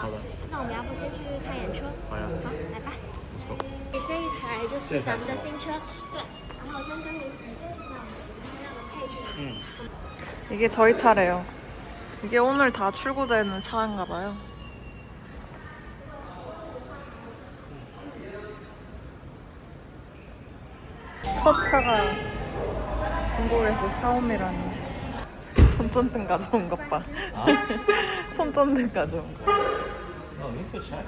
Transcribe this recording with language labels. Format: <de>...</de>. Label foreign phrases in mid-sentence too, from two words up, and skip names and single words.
<zh>那我们要不先去看演出？好呀。好，来吧。这一台就是咱们的新车，对。然后先跟你体验一下我们车辆的配置。</zh> <ko>이게 저희 차래요. 이게 오늘 다 출고되는 차인가 봐요. 첫 차가 중국에서 샤오미라니. 손전등 가져온 것 봐. 손전등 가져온 거.</ko> <en>No, need to check.</en>